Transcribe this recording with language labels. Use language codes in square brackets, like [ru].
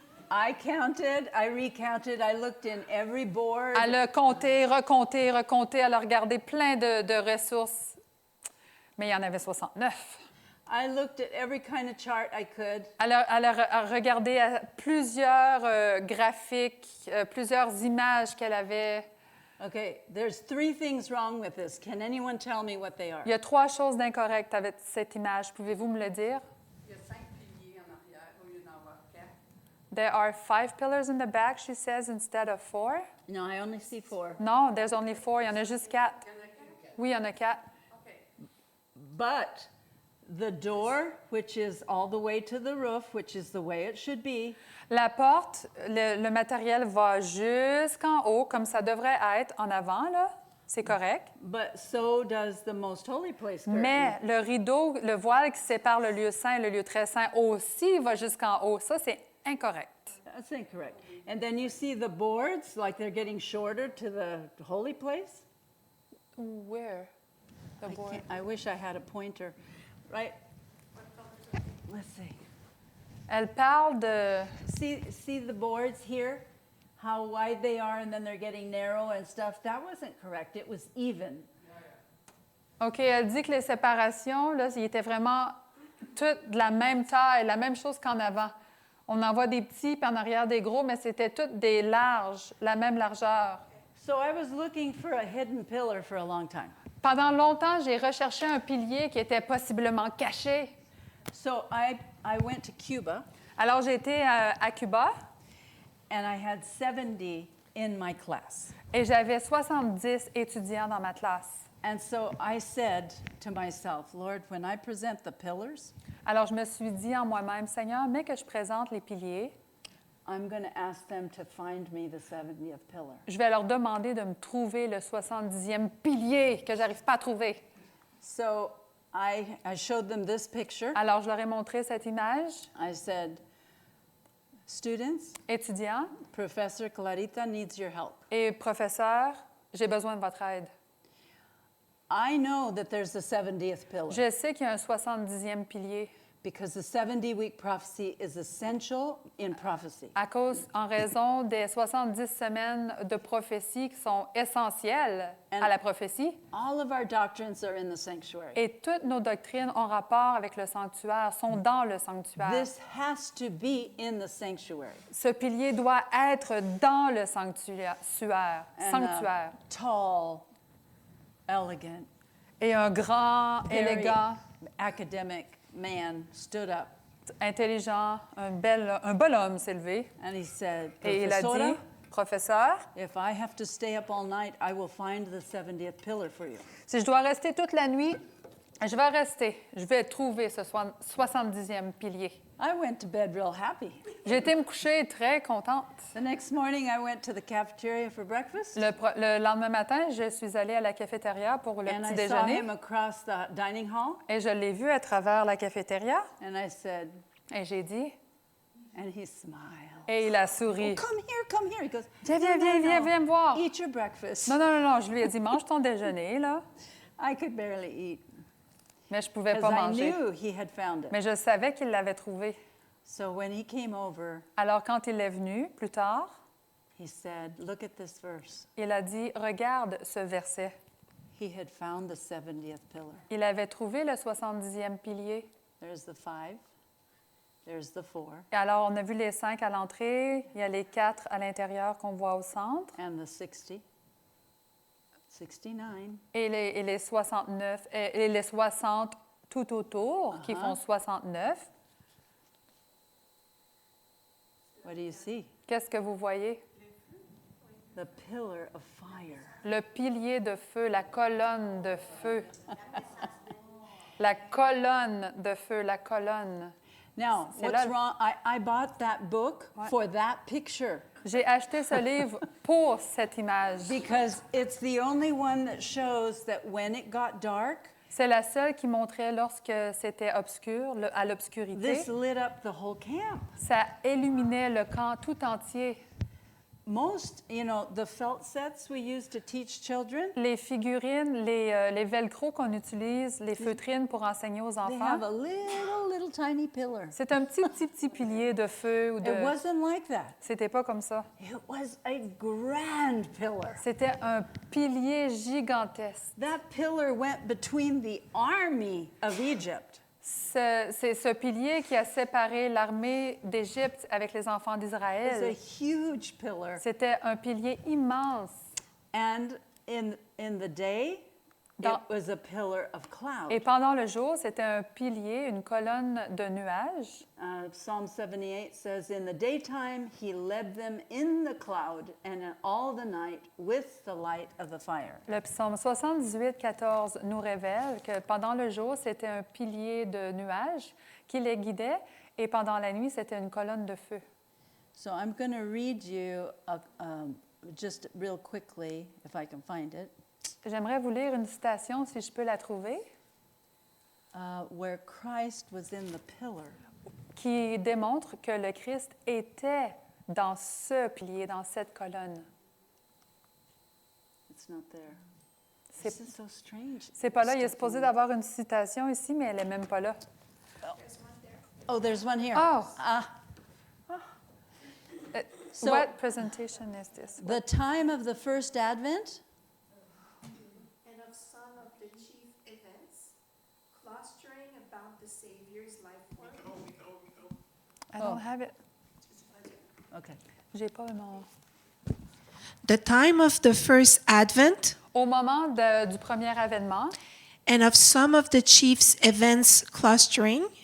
[en] I counted, I recounted, I looked in every board. [fr] Elle a compté, recompté, recompté. Elle a regardé plein de ressources. Mais il y en avait 69. [en] I looked at every kind of chart I could. [fr] Elle a regardé plusieurs graphiques, plusieurs images qu'elle avait. [en] Okay, there's 3 things wrong with this. Can anyone tell me what they are? [fr] Il y a 3 choses d'incorrectes avec cette image. Pouvez-vous me le dire? Il y a 5 piliers en arrière au lieu d'en avoir 4. [en] There are 5 pillars in the back, she says, instead of 4. No, I only see 4. [fr] Non, [en] there's only 4. [fr] Il y en a juste 4. Il y en a 4? Oui, il y en a 4. [en] OK. But the door, which is all the way to the roof, which is the way it should be, [fr] La porte, le matériel va jusqu'en haut, comme ça devrait être en avant, là. C'est correct. [en] but so does the most holy place curtain. [fr] Mais le rideau, le voile qui sépare le lieu saint et le lieu très saint aussi va jusqu'en haut. Ça, c'est incorrect. [en] That's incorrect. And then you see the boards, like they're getting shorter to the holy place. Where? The board. I wish I had a pointer. Right? Let's see. [fr] Elle parle de... [en] See the boards here? How wide they are, and then they're getting narrow and stuff. That wasn't correct. It was even. [fr] OK, elle dit que les séparations, là, ils étaient vraiment toutes de la même taille, la même chose qu'en avant. On en voit des petits, puis en arrière des gros, mais c'était toutes des larges, la même largeur. [en] So I was looking for a hidden pillar for a long time. [fr] Pendant longtemps, j'ai recherché un pilier qui était possiblement caché. [en] So I went to Cuba, [fr] Alors, j'ai été à Cuba [en] and I had 70 in my class. [fr] et j'avais 70 étudiants dans ma classe. [en] And so I said to myself, Lord, when I present the pillars, [fr] Alors, je me suis dit en moi-même, Seigneur, mais que je présente les piliers, [en] I'm going to ask them to find me the 70th pillar. [fr] je vais leur demander de me trouver le 70e pilier que j'arrive pas à trouver. [en] So I showed them this picture. [fr] Alors, je leur ai montré cette image. [en] I said, students, [fr] Étudiants [en] Professor Clarita needs your help. [fr] et professeurs, j'ai besoin de votre aide. [en] I know that there's a 70th pillar [fr] Je sais qu'il y a un 70e pilier [en] because the 70-week prophecy is essential in prophecy. [fr] en raison des 70 semaines de prophétie qui sont essentielles à la prophétie. [en] All of our doctrines are in the sanctuary. [fr] Et toutes nos doctrines ont rapport avec le sanctuaire, sont dans le sanctuaire. [en] This has to be in the sanctuary. [fr] Ce pilier doit être dans le sanctuaire. [en] And a tall, elegant, [fr] Et un grand, [en] very [fr] élégant, [en] academic man stood up [fr] intelligent, un bel homme s'est levé [en] and he said, [fr] et il a [es] Professora, [fr] dit, professeur, [en] if I have to stay up all night, I will find the 70th pillar for you. [fr] si je dois rester toute la nuit, je vais rester. Je vais trouver ce 70e pilier. [en] I went to bed real happy. [fr] J'ai été me coucher très contente. [en] The next morning, I went to the cafeteria for breakfast, [fr] Le lendemain matin, je suis allée à la cafétéria pour le [en] and [fr] petit [en] I saw [fr] déjeuner [en] him across the dining hall, [fr] et je l'ai vu à travers la cafétéria [en] and I said, [fr] et j'ai dit, [en] and he smiled. [fr] et il a souri. [en] Oh, come here. He goes, [fr] Viens, [en] "No, [fr] viens, [en] no, [fr] viens, viens, [en] no. [fr] viens me voir. [en] Eat your breakfast. [fr] Non, non, non, non, je lui ai dit, mange ton déjeuner, là. [en] I could barely eat [fr] Mais je ne pouvais [en] because [fr] pas [en] I [fr] manger. [en] knew he had found it. [fr] Mais je savais qu'il l'avait trouvé. [en] So when he came over, [fr] Alors, quand il est venu, plus tard, [en] he said, look at this verse. [fr] il a dit, regarde ce verset. [en] He had found the 70th pillar. [fr] Il avait trouvé le 70e pilier. [en] There's the 5, there's the 4, [fr] Et alors, on a vu les 5 à l'entrée, il y a les 4 à l'intérieur qu'on voit au centre, [en] and the 60, 69, [fr] et les 69, et les 60 tout autour, qui font 69. [en] What do you see? [fr] Qu'est-ce que vous voyez? [en] The pillar of fire. [fr] Le pilier de feu, la colonne de feu. La colonne de feu, la colonne. [en] Now, [fr] C'est [en] what's wrong? I bought that book for that picture [fr] J'ai acheté ce livre pour cette image. [en] because it's the only one that shows that when it got dark, [fr] C'est la seule qui montrait lorsque c'était obscur, à l'obscurité. [en] this lit up the whole camp. [fr] Ça illuminait le camp tout entier. [en] Most, the felt sets we use to teach children, [fr] Les figurines, les velcro qu'on utilise, les feutrines pour enseigner aux [en] they have a little tiny pillar. [fr] c'est un petit pilier de feu. Ou [en] It [fr] de... [en] wasn't like that. [fr] C'était pas comme ça. [en] It was a grand pillar. [fr] C'était un pilier gigantesque. [en] That pillar went between the army of Egypt [fr] C'est ce pilier qui a séparé l'armée d'Égypte avec les enfants [en] It's a [fr] d'Israël. [en] huge pillar. [fr] C'était un pilier immense. [en] And in the day, [fr] Dans- [en] it was a pillar of cloud. [fr] Et pendant le jour, c'était un pilier, une colonne de nuages. [en] Psalm 78 says, in the daytime, he led them in the cloud, and in all the night with the light of the fire. [fr] Le psaume 78, 14 nous révèle que pendant le jour, c'était un pilier de nuages qui les guidait, et pendant la nuit, c'était une colonne de feu. [en] So I'm going to read you just real quickly, if I can find it, [fr] J'aimerais vous lire une citation, si je peux la trouver, [en] where Christ was in the pillar. [fr] qui démontre que le Christ était dans ce pilier, dans cette colonne. [en] It's not there. [fr] C'est [en] This is so strange. [fr] c'est pas là. Il est [en] Stuff [fr] supposé [en] in- [fr] d'avoir une citation ici, mais elle est même pas là. [en] Oh, there's one here. Oh. So- What presentation is this? The time of the first advent, And of some of the chief events, clustering about the Savior's life work. I don't have it. okay. [fr] J'ai pas mon... [en] The time of the first advent [fr] Au moment du premier avènement, [en] and of some of the chief's events clustering.